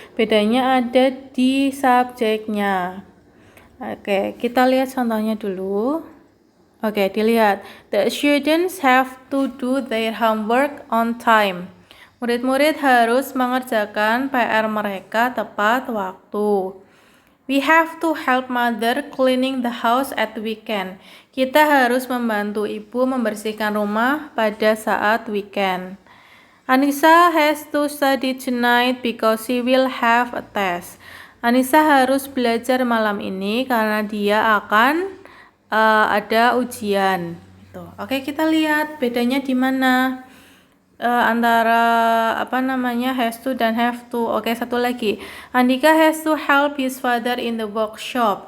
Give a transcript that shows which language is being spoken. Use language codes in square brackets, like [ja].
[id] Bedanya ada di subjeknya. Oke, kita lihat contohnya dulu. Oke, dilihat. [en] The students have to do their homework on time. [id] Murid-murid harus mengerjakan PR mereka tepat waktu. [en] We have to help mother cleaning the house at weekend. [id] Kita harus membantu ibu membersihkan rumah pada saat weekend. [en] Anissa has to study tonight because she will have a test. [id] Anissa harus belajar malam ini karena dia akan ada ujian. Oke, kita lihat bedanya di mana. Antara has to dan have to. Oke, satu lagi. [en] Andika has to help his father in the workshop.